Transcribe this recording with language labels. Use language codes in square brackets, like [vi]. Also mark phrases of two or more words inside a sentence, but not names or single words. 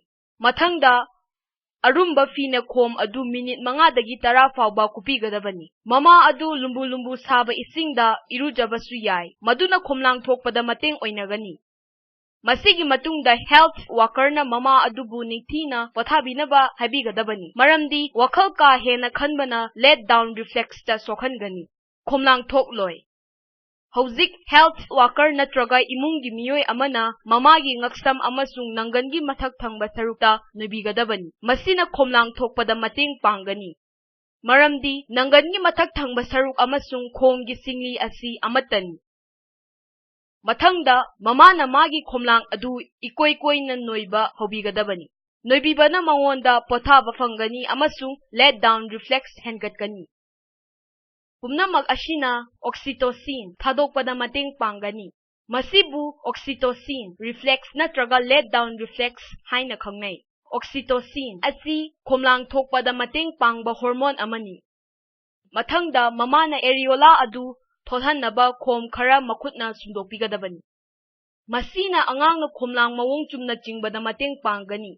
[mni] Mathangda arumba fina khom adu minute mangadagi 10 fauba kupigadabani. Mama adu lumbu saba isingda irujabasu yai. Maduna khomlang thokpada mateng oinagani. Masigi matungda health worker na mama adubu ningthina pothabinaba habigadabani. Maramdi wakhal ka hena khanbana [en] let down reflex [mni] ta sokhangani. Khomlang thokloi. Haujik [en] health worker [mni] natraga imungi miyoi amana mamagi ngaksam amasung nanggangi mathak thangba sarukta nubigadabani. Masina khomlang thokpada mateng panggani. Maramdi nanggangi mathak thangba saruk amasung khomgi singli asi amatani. Mathangda mamana magi khomlang adu ikoi na noiba hobigadabani. Noibibana mangonda pothaba fangani amasung [en] let down reflex [mni] hengatkani. Pumnamak asina oxytocin thadokpada mateng panggani. Masibu [en] oxytocin reflex [mni] natraga [en] let down reflex [mni] haina khangnai. Oxytocin asi khomlang thokpada mateng pangba hormone amani. Mathangda mamana areola adu tholhannaba khom khara makhutna sundokpigadabani. Masina angangna khomlang mawong chumna jingbada mateng panggani.